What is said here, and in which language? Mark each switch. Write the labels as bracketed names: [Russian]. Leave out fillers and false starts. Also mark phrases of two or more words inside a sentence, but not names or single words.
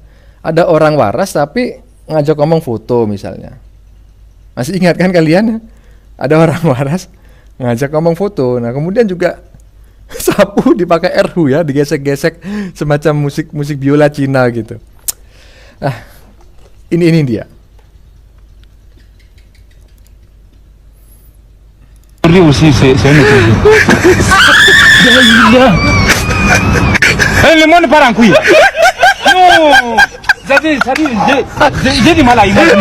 [Indonesian] Ada orang waras tapi ngajak ngomong foto misalnya. Masih ingat kan kalian? Ada orang waras ngajak ngomong foto. Nah, kemudian juga sapu dipakai erhu ya, digesek-gesek semacam musik biola Cina gitu. Nah, ini dia. [French] Lui aussi, c'est un étranger. Le monde part en couille. Non, j'ai du mal à imaginer.